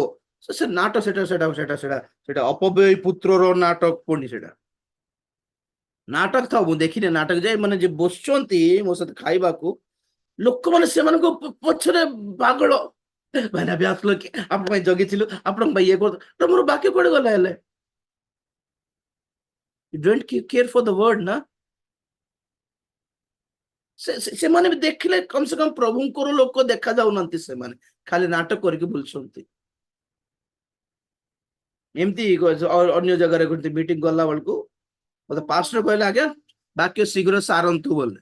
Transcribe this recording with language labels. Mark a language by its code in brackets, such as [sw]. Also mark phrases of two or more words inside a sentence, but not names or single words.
[or] ସେ ନାଟକ ସେଟା ଅପବ୍ୟୟ ପୁତ୍ରର ନାଟକ ପୁଣି ସେଟା ନାଟକ ଥାଉ। ମୁଁ ଦେଖିନି ନାଟକ ଯାଇ ମାନେ ଯେ ବସୁଛନ୍ତି ମୋ ସହିତ ଖାଇବାକୁ ଲୋକମାନେ, ସେମାନଙ୍କ ପଛରେ ପାଗଳ, ଭାଇନା ବି ଆସିଲ କି, ଆପଣ ପାଇଁ ଜଗିଥିଲୁ, ଆପଣଙ୍କ ପାଇଁ ଇଏ କର, ମୋର ବାକ୍ୟ କୁଆଡେ ଗଲା ହେଲେ? [en] You don't care for the word ନା। [or] ସେମାନେ ବି ଦେଖିଲେ [hi] कम से कम [or] ପ୍ରଭୁଙ୍କର ଲୋକ ଦେଖା ଯାଉନାହାନ୍ତି, ସେମାନେ ଖାଲି ନାଟକ କରିକି ବୁଲୁଛନ୍ତି। ଏମିତି ଅନ୍ୟ ଜାଗାରେ ମିଟିଂ ଗଲା ବେଳକୁ ମତେ ପାଷ୍ଟର କହିଲେ, ଆଜ୍ଞା ବାକ୍ୟ ଶୀଘ୍ର ସାରନ୍ତୁ ବୋଲେ।